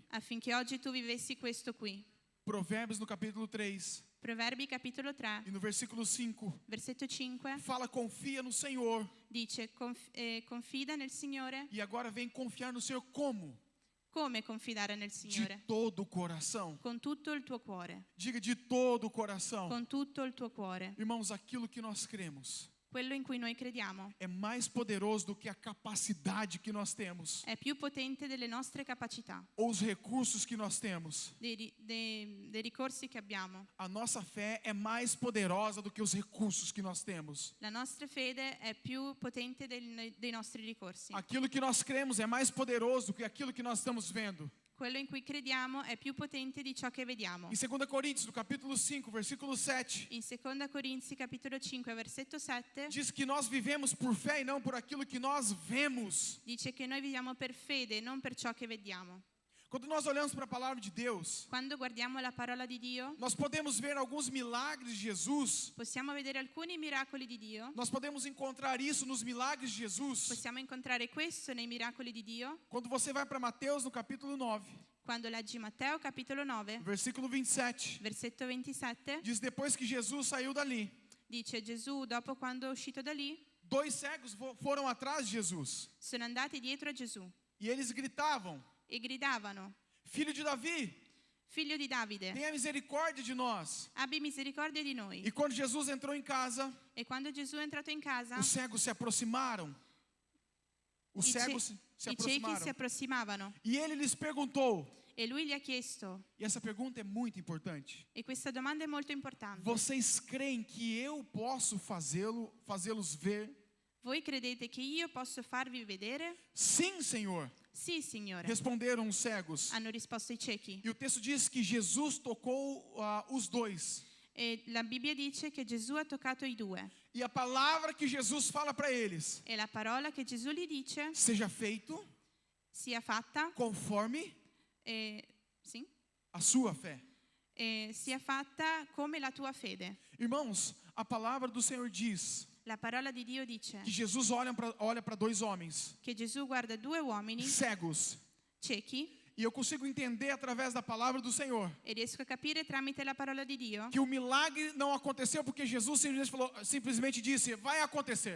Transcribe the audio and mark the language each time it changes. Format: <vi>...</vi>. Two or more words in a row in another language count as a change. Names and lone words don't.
<it>affinché oggi tu vivessi questo qui.</it> <pt>Provérbios no capítulo 3</pt> <it>Proverbi capitolo 3,</it> <pt>e no versículo 5</pt> <it>versetto 5,</it> <pt>fala: confia no Senhor.</pt> <it>dice confida nel Signore.</it> <pt>E agora vem confiar no Senhor como?</pt> <it>Come confidare nel</it> <pt>De</pt> <it>Signore?</it> <pt>todo o coração.</pt> <it>Con tutto il tuo cuore,</it> <pt>Diga: de todo o coração.</pt> <it>con tutto il tuo cuore.</it> <pt>Irmãos, aquilo que nós cremos</pt> <it>Quello in cui noi crediamo</it> <pt>é mais poderoso do que a capacidade que nós temos,</pt> <it>è più potente delle nostre capacità,</it> <pt>ou os recursos que nós temos.</pt> <it>dei ricorsi che abbiamo.</it> <pt>A nossa fé é mais poderosa do que os recursos que nós temos.</pt> <it>La nostra fede è più potente dei nostri ricorsi.</it> <pt>Aquilo que nós cremos é mais poderoso do que aquilo que nós estamos vendo.</pt> <it>Quello in cui crediamo è più potente di ciò che vediamo.</it> <pt>Em 2 Coríntios, no capítulo 5, versículo 7,</pt> <it>In 2 Corinzi capitolo 5 versetto 7</it> <pt>diz que nós vivemos por fé e não por aquilo que nós vemos.</pt> <it>dice che noi viviamo per fede e non per ciò che vediamo.</it> <pt>Quando nós olhamos para a palavra de Deus,</pt> <it>Quando guardiamo la parola di Dio,</it> <pt>nós podemos ver alguns milagres de Jesus.</pt> <it>possiamo vedere alcuni miracoli di Dio.</it> <pt>Nós podemos encontrar isso nos milagres de Jesus.</pt> <it>Possiamo incontrare questo nei miracoli di Dio.</it> <pt>Quando você vai para Mateus, no capítulo 9,</pt> <it>Quando leggi Matteo capitolo 9,</it> <pt>versículo 27,</pt> <it>versetto 27,</it> <pt>diz: depois que Jesus saiu dali,</pt> <it>dice Gesù, dopo quando è uscito da lì,</it> <pt>2 cegos foram atrás de Jesus.</pt> <it>sono andati dietro a Gesù</it> <pt>E eles gritavam:</pt> <it>e gridavano:</it> <pt>Filho de Davi,</pt> <it>Figlio di Davide,</it> <pt>tenha misericórdia de nós.</pt> <it>abbi misericordia di noi.</it> <pt>E quando Jesus entrou em casa,</pt> <it>E quando Gesù è entrato in casa,</it> <pt>os cegos se aproximaram. Os</pt> <it>i</it> <pt>cegos se</pt> <it>ciechi si</it> <pt>aproximaram.</pt> <it>approssimavano</it> <pt>E ele lhes perguntou,</pt> <it>e lui gli ha chiesto,</it> <pt>e essa pergunta é muito importante:</pt> <it>e questa domanda è molto importante:</it> <pt>vocês creem que eu posso fazê-los ver?</pt> <it>voi credete che io posso farvi vedere?</it> <pt>Sim, Senhor,</pt> <it>Sì, Signore,</it> <pt>responderam os cegos.</pt> <it>hanno risposto i ciechi.</it> <pt>E o texto diz que Jesus tocou os dois.</pt> <it>E la Bibbia dice che Gesù ha toccato i due.</it> <pt>E a palavra que Jesus fala para eles:</pt> <it>E la parola che Gesù gli dice</it> <pt>seja feito</pt> <it>sia fatta,</it> <pt>conforme</pt> <it>sì,</it> <pt>a sua fé.</pt> <it>sia fatta come la tua fede.</it> <pt>Irmãos, a palavra do Senhor diz</pt> <it>La parola di Dio dice</it> <pt>que Jesus olha para 2 homens</pt> <it>che Gesù guarda 2 uomini</it> <pt>cegos.</pt> <it>ciechi,</it> <pt>E eu consigo entender através da palavra do Senhor</pt> <it>e riesco a capire tramite la parola di Dio</it> <pt>que o milagre não aconteceu porque Jesus simplesmente disse: vai acontecer.</pt>